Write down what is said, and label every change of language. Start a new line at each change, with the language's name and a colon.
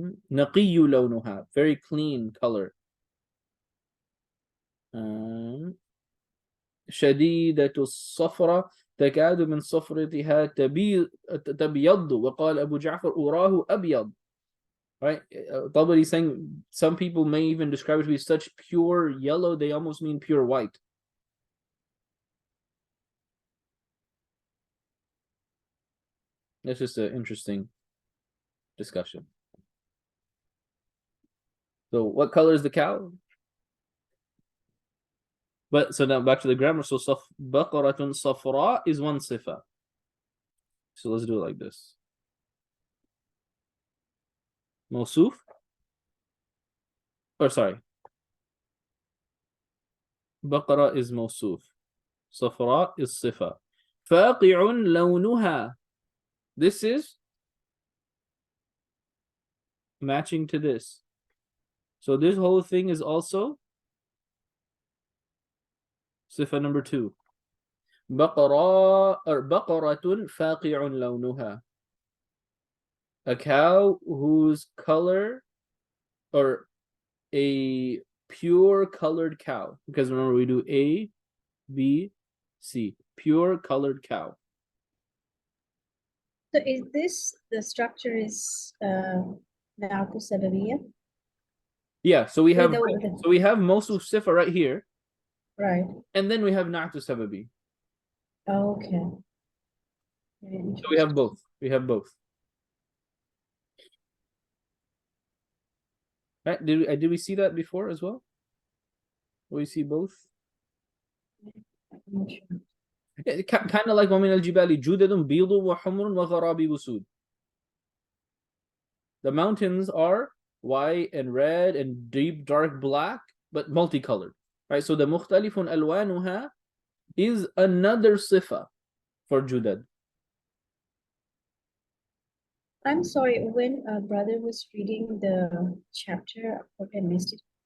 Arabic: نقي لونها,
English: very clean color.
Arabic: شديدة الصفرة تكاد من صفرتها تبيض وقال أبو جعفر أراه أبيض.
English: Right? Tabari is saying some people may even describe it to be such pure yellow, they almost mean pure white. That's just an interesting discussion. So what color is the cow? But so now back to the grammar. So baqaratun safra is one sifa. So let's do it like this. Mawsuf. Or sorry. Baqara is mawsuf. Safra is sifa. Faqi'un lawnuha. This is matching to this. So this whole thing is also sifa number 2.
Arabic: بقرة or بقرة فاقع لونها.
English: A cow whose color, or a pure colored cow, because remember we do A, B, C, pure colored cow. So is this the structure is Na'atu Sababiyya? Yeah, so we have The- Mawsuf Sifa right here, Right. and then we have Na'tu Sababi. Okay. Very So we have interesting. both. We have both. Right? Did we see that before as well? We see both. I'm not sure. Kind of like
Arabic: وَمِنَ الْجِبَالِ جُدَدٌ بِيضٌ وَحُمْرٌ وَغَرَابِيبُ سُودٌ.
English: The mountains are white and red and deep dark black, but multicolored. Right? So the
Arabic: مُخْتَلِفٌ أَلْوَانُهَا
English: is another sifa for Judad. I'm sorry, when brother was reading the chapter, I missed it.